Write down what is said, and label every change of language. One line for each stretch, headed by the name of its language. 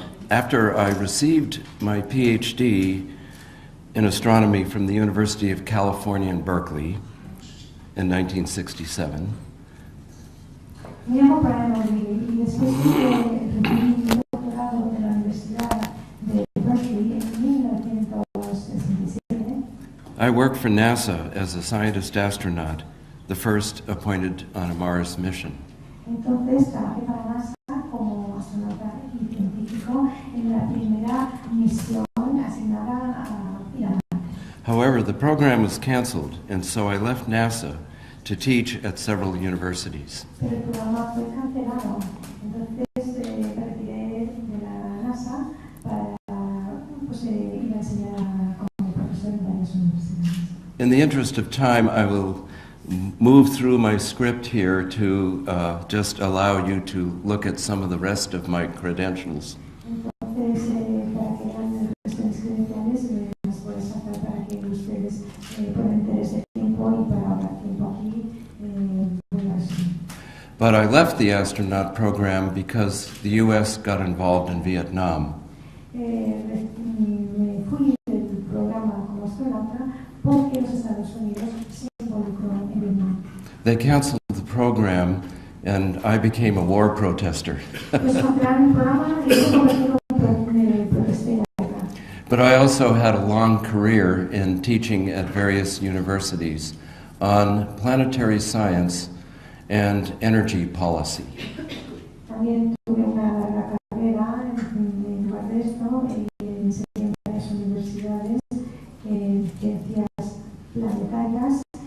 English: After I received my PhD in astronomy from the University of California in Berkeley in 1967,
Spanish: Me llamo Brian O'Leary y después de recibir mi doctorado de la Universidad de Berkeley en 1967,
English: I worked for NASA as a scientist astronaut, the first appointed on a Mars mission.
Spanish: entonces trabajé para NASA como astronauta y científico en la primera misión asignada a ir a Marte.
English: However, the program was canceled, and so I left NASA to teach at several universities.
Spanish: Pero el programa fue cancelado, entonces me retiré de la NASA para ir a enseñar como profesor en varias universidades.
English: In the interest of time, I will move through my script here to just allow you to look at some of the rest of my credentials.
Spanish: Entonces, para que vean el resto de mis credenciales, las voy a sacar para que ustedes puedan tener ese tiempo y para ahorrar tiempo aquí, voy a resumir.
English: But I left the astronaut program because the U.S. got involved in Vietnam.
Spanish: Me fui del programa como astronauta porque los Estados Unidos se involucró en Vietnam.
English: They canceled the program, and I became a war protester.
Spanish: Pues cancelaron el programa y se convirtieron en protesta en la guerra.
English: But I also had a long career in teaching at various universities on planetary science and energy policy.
Spanish: También tuve una larga carrera en lugar de esto, enseñé en varias universidades en ciencias planetarias.